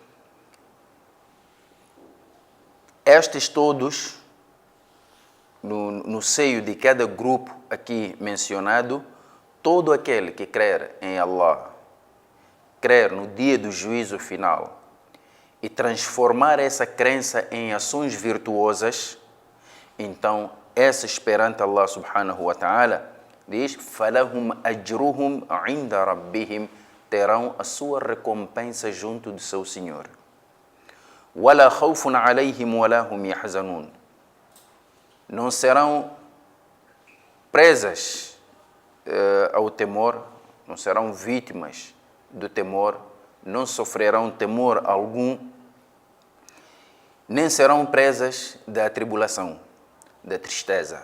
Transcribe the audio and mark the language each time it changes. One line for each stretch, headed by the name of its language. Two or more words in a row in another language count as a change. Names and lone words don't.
Portuguese: Estes todos, no seio de cada grupo aqui mencionado, todo aquele que crer em Allah, crer no dia do juízo final e transformar essa crença em ações virtuosas, então esses perante Allah
Arabic: سبحانه وتعالى
Portuguese: diz
Arabic: فَلَهُمْ أَجْرُهُمْ عِنْدَ رَبِّهِمْ,
Portuguese: terão a sua recompensa junto do seu Senhor.
Arabic: وَلَا خَوْفٌ عَلَيْهِمْ وَلَا هُمْ يَحْزَنُونَ,
Portuguese: não serão presas ao temor, não serão vítimas do temor, não sofrerão temor algum, nem serão presas da tribulação, da tristeza.